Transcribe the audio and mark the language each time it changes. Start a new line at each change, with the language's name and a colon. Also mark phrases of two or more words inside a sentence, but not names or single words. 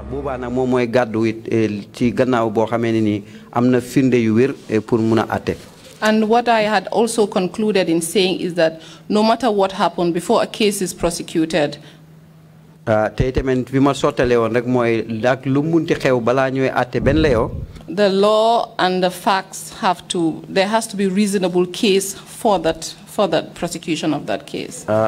Wolof: boobaa nag moom mooy gàddu it ci gannaaw boo xamee ne nii am na firnde yu wér pour mun a àtte.
English: And what I had also concluded in saying is that no matter what happened before a case is prosecuted, the law and the facts there has to be reasonable case for that prosecution of that case.